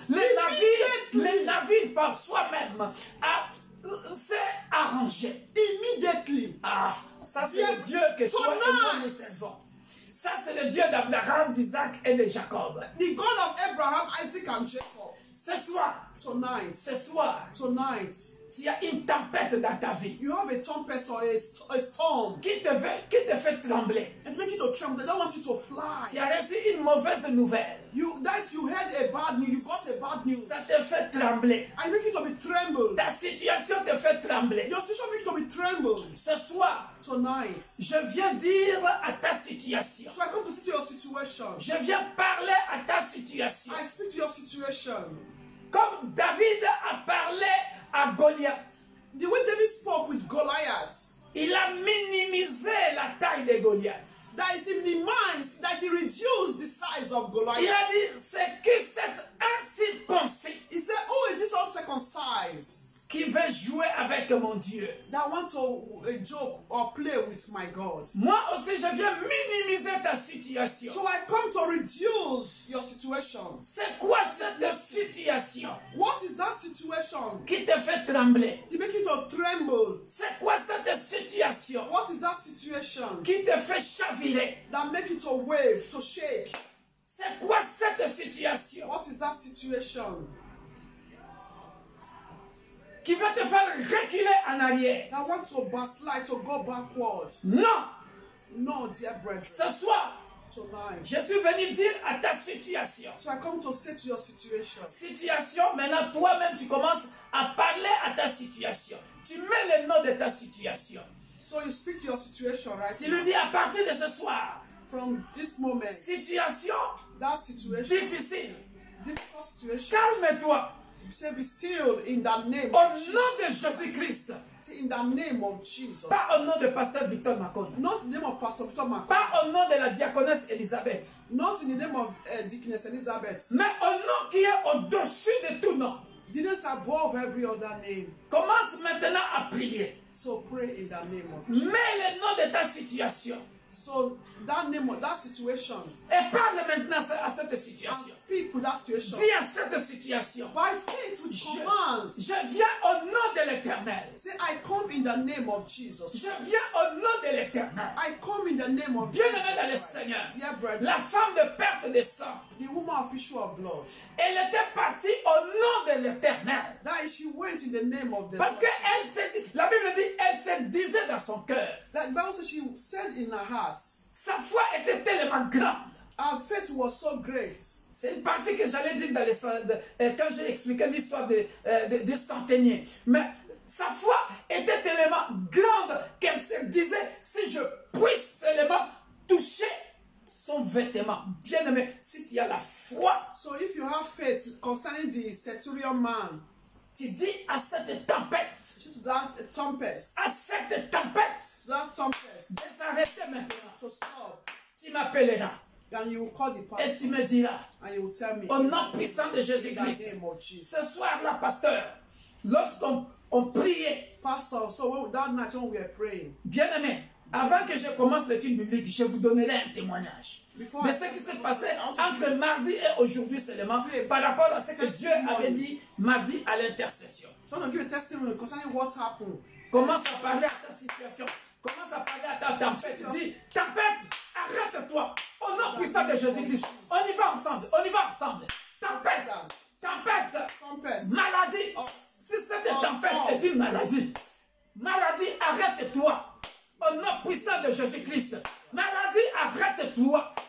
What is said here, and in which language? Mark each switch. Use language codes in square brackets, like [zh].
[fr] Les navires par soi-même s'est arrangé. [en] Immediately. [fr] Ça c'est le Dieu que toi et moi nous servons. Ça c'est le Dieu d'Abraham, d'Isaac et de Jacob. [en] The God of Abraham, Isaac and Jacob. [fr] Ce soir, tu as une tempête dans ta vie. [en] You have a tempest or a storm. [fr] Qui te fait trembler. [en] It's making you to tremble. They don't want you to fly. [fr] Tu as reçu une mauvaise nouvelle. [en] You heard a bad news. You got a bad news. [fr] Ça te fait trembler. [en] I make you to be trembled. [fr] Ta situation te fait trembler. [en] Your situation make you to be trembled. [fr] Ce soir, [en] tonight, [fr] je viens dire à ta situation. [en] So I come to see your situation. [fr] Je viens parler à ta situation. [en] I speak to your situation. [fr] Comme David a parlé à Goliath. [en] The way David spoke with Goliath, [fr] il a minimisé la taille de Goliath. [en] That is, he minimized, that he reduced the size of Goliath. [fr] Il a dit, c'est qui cet incirconcis? [en] He said, oh, is this uncircumcised? [fr] Qui veut jouer avec mon Dieu. [en] That want to joke or play with my God. [fr] Moi aussi, je viens minimiser ta situation. [en] So I come to reduce your situation. [fr] C'est quoi cette situation? [en] What is that situation? [fr] Qui te fait trembler? [en] To make you to tremble. [fr] C'est quoi cette situation? [en] What is that situation? [fr] Qui te fait chavirer? [en] That make you to wave, to shake. [fr] C'est quoi cette situation? [en] What is that situation? [fr] Qui va te faire reculer en arrière. [en] That want to backslide, to go backward. [fr] Non. [en] No, dear brethren. [fr] Ce soir, [en] tonight, [fr] je suis venu dire à ta situation. [en] So I come to say to your situation. [fr] Situation, maintenant toi-même tu commences à parler à ta situation. Tu mets le nom de ta situation. [en] So you speak to your situation, right? [fr] Tu lui dis à partir de ce soir. [en] From this moment. [fr] Situation. [en] That situation. [fr] Difficile. [en] Difficult situation. [fr] Calme-toi. [en] Say, be still in the name of Jesus. [fr] Au nom de Jésus-Christ. [en] In the name of Jesus. [fr] Pas au nom de Pasteur Victor Makona. [en] Not in the name of Pastor Victor Makona. [fr] Pas au nom de la diaconesse Elisabeth. [en] Not in the name of Deaconess Elizabeth. [fr] Mais au nom qui est au-dessus de tout nom. [en] The name is above every other name. [fr] Commence maintenant à prier. [en] So pray in the name of Jesus. [fr] Mets le nom de ta situation. [en] So that name of that situation. [fr] Et parle maintenant à cette situation. [en] And speak with that situation. [fr] Dis à cette situation. [en] By faith with commands. [fr] Je viens au nom de l'Éternel. [en] Say, I come in the name of Jesus. [fr] Je viens au nom de l'Éternel. [en] I come in the name of [fr] Bien [en] Jesus. [fr] Bien-aimé dans le Seigneur. [en] Dear brethren, [fr] la femme de perte de sang. [en] The woman of issue of blood. [fr] Elle était partie au nom de l'Éternel. [en] That is, she went in the name of the [fr] Parce que la Bible dit, elle se disait dans son cœur. [en] That Bible says she said in her heart. [fr] Sa foi était tellement grande. [en] Her faith was so great. [fr] C'est une partie que j'allais dire quand j'ai expliqué l'histoire du centenier. Mais sa foi était tellement grande qu'elle se disait, si je puisse seulement toucher son vêtement. Bien aimé, si tu as la foi. [en] So if you have faith concerning the centurion man, [fr] tu dis à cette tempête, [en] to that tempest, [fr] à cette tempête, [en] to that tempest, [fr] de s'arrêter maintenant. [en] To stop. [fr] Tu m'appelleras. [en] And you will call the pastor. [fr] Et tu me diras, [en] and you will tell me, [fr] au nom puissant de Jésus-Christ, ce soir-là, pasteur, lorsqu'on priait, [en] pastor, so that night when we were praying, [fr] bien aimé, avant que je commence l'étude biblique, je vous donnerai un témoignage de ce qui s'est passé entre mardi et aujourd'hui seulement par rapport à ce que Dieu avait dit mardi à l'intercession. [en] So I'm going to give a testimony concerning what happened. [fr] Commence à parler à ta situation. Commence à parler à ta tempête. Dis, tempête, arrête-toi. Au nom puissant de Jésus-Christ. On y va ensemble. On y va ensemble. Tempête. Tempête. Maladie. Si cette tempête est une maladie. Maladie, arrête-toi. Au nom puissant de Jésus-Christ. Maladie, arrête-toi.